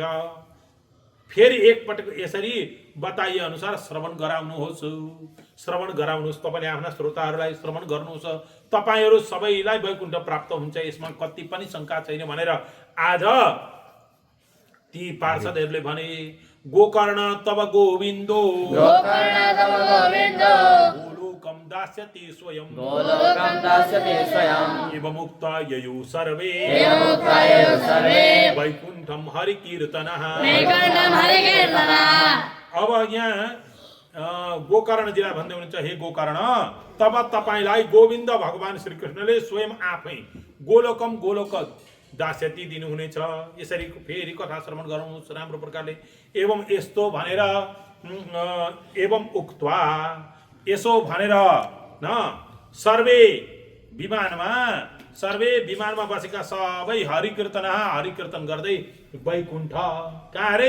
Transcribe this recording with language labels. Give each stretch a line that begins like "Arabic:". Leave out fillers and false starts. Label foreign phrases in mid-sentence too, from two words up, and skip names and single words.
Nepali: फेरि एकपटक यसरी बताइए अनुसार श्रवण गराउनुहोस्। तपाईँले आफ्ना श्रोताहरूलाई श्रवण गर्नुहोस्। तपाईँहरू सबैलाई वैकुण्ठ प्राप्त हुन्छ, यसमा कति पनि शङ्का छैन भनेर आज ती पार्षदहरूले भने,
Sanskrit: गोकर्ण तव गोविन्दो गोलोकं दास्यति स्वयं एवमुक्त्वा ययौ सर्वे वैकुण्ठं हरिकीर्तनः।
Nepali: अब यहाँ गोकर्णजीलाई भन्दै हुनुहुन्छ, हे गोकर्ण, तब तपाईँलाई गोविन्द भगवान श्रीकृष्णले स्वयं आफै गोलोक दास्यति दिनुहुनेछ। यसरी फेरि कथा श्रवण गराउनुहोस् राम्रो प्रकारले। एवं यस्तो भनेर
Sanskrit: एवं उक्त्वा
Nepali: यसो भनेर सर्वे विमानमा बसेका सबै हरिकीर्तन गर्दै वैकुण्ठ, कहाँ रे?